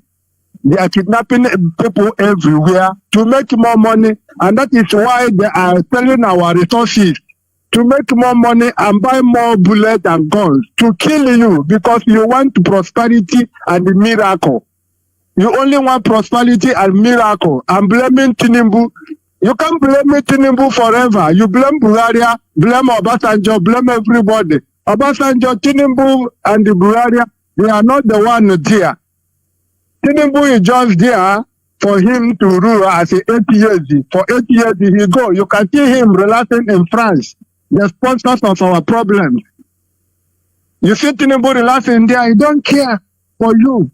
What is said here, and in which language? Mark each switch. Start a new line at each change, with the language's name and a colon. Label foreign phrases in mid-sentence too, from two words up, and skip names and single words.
English: They are kidnapping people everywhere to make more money. And that is why they are selling our resources to make more money and buy more bullets and guns to kill you because you want prosperity and miracle. You only want prosperity and miracle. And blaming Tinubu. You can't blame Tinubu forever. You blame Buhari, blame Obasanjo, blame everybody. Obasanjo, Tinubu, and the Buhari, they are not the one there. Tinubu is just there for him to rule as 8 years. For 8 years he go. You can see him relaxing in France, the sponsors of our problems. You see Tinubu relaxing there, he don't care for you.